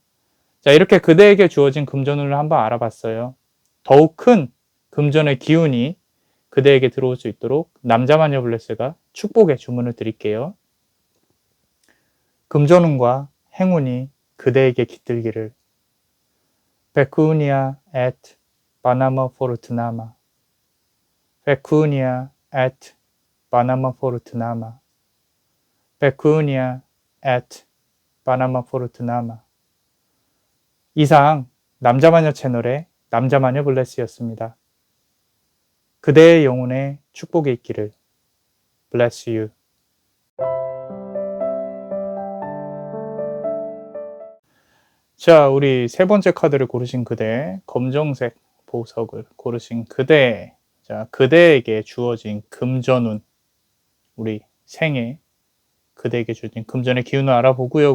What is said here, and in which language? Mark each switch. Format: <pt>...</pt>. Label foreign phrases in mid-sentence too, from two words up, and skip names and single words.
<ko>자, 이렇게 그대에게 주어진 금전운을 한번 알아봤어요. 더욱 큰 금전의 기운이 그대에게 들어올 수 있도록 남자마녀 블레스가 축복의 주문을 드릴게요. 금전운과 행운이 그대에게 깃들기를.</ko> <la>Pecunia et Panama Fortunama. Pecunia et Panama Fortunama. Pecunia et Panama Fortunama.</la> <ko>이상 남자마녀 채널의 남자마녀 블레스였습니다. 그대의 영혼에 축복이 있기를.</ko> <en>Bless you.</en> <ko>자, 우리 세 번째 카드를 고르신 그대, 검정색 보석을 고르신 그대. 자, 그대에게 주어진 금전운, 우리 생애 그대에게 주어진 금전의 기운을 알아보고요.</ko>